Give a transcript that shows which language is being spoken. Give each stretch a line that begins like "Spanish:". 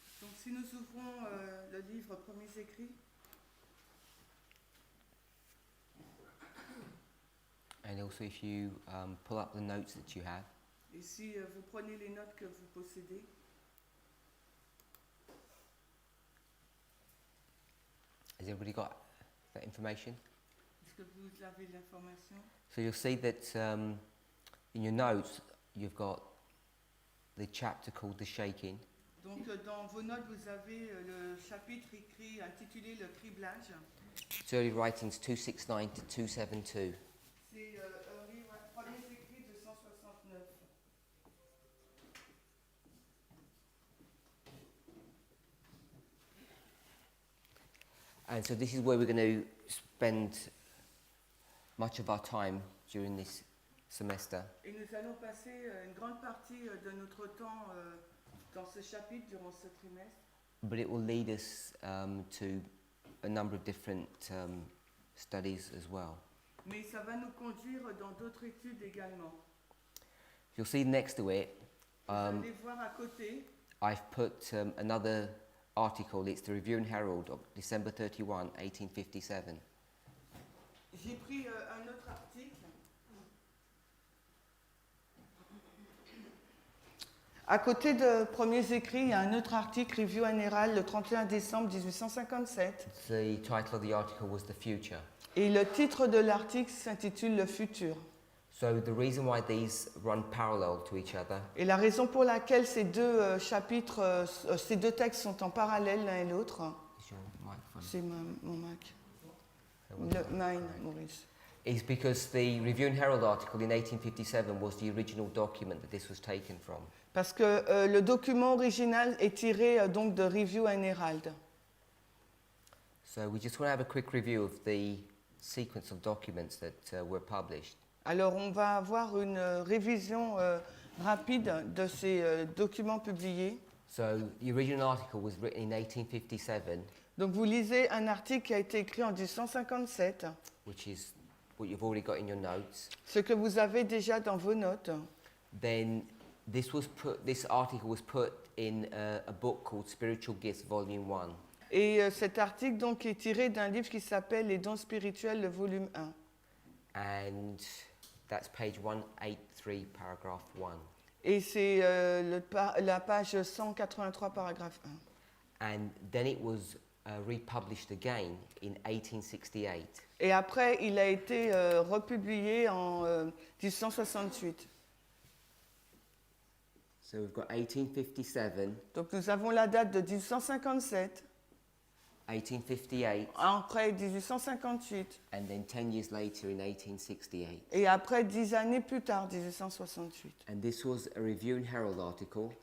French: Donc si nous ouvrons le livre Premiers écrits,
English: And also if you pull up the notes that you have.
French: et si vous prenez les notes que vous possédez,
English: Has everybody got that information?
French: est-ce que vous avez l'information?
English: So you'll see that in your notes you've got the chapter called The Shaking.
French: Donc dans vos notes, vous avez le chapitre écrit intitulé Le criblage.
English: It's early writings 269 to 272.
French: C'est Premiers écrits 269.
English: And so this is where we're going to spend much of our time during this semester.
French: Et nous allons passer une grande partie de notre temps dans ce chapitre durant ce trimestre.
English: But it will lead us to a number of different studies as well.
French: Mais ça va nous conduire dans d'autres études également.
English: You'll see next to it,
French: Vous allez voir à côté,
English: I've put another article. It's the Review and Herald of December 31, 1857.
French: j'ai pris un autre article. À côté de Premiers écrits, il y a un autre article, Review and Herald, le 31 décembre 1857.
English: The title of the article was The Future.
French: Et le titre de l'article s'intitule Le futur.
English: So the reason why these run parallel to each other
French: Et la raison pour laquelle ces deux chapitres, ces deux textes sont en parallèle l'un et l'autre,
English: is your microphone.
French: c'est mon Mac.
English: So what's
French: Le
English: that? mine, Maurice. Is because the Review and Herald article in 1857 was the original document that this was taken from.
French: Parce que le document original est tiré donc de Review and Herald.
English: So we just want to have a quick review of the sequence of documents that were published.
French: Alors on va avoir une révision rapide de ces documents publiés.
English: So the original article was written in 1857,
French: Donc vous lisez un article qui a été écrit en 1857,
English: which is what you've already got in your notes.
French: ce que vous avez déjà dans vos notes.
English: Then this article was put in a book called Spiritual Gifts, Volume 1.
French: Et cet article donc est tiré d'un livre qui s'appelle Les dons spirituels, le volume 1.
English: And that's page 183, paragraph 1.
French: Et c'est la page 183, paragraphe 1.
English: And then it was republished again in 1868.
French: Et après, il a été republié en 1868.
English: So we've got 1857,
French: Donc nous avons la date de 1857,
English: 1858,
French: après 1858,
English: and then 10 years later in 1868.
French: et après 10 années plus tard, 1868.
English: And this was a Review and Herald article.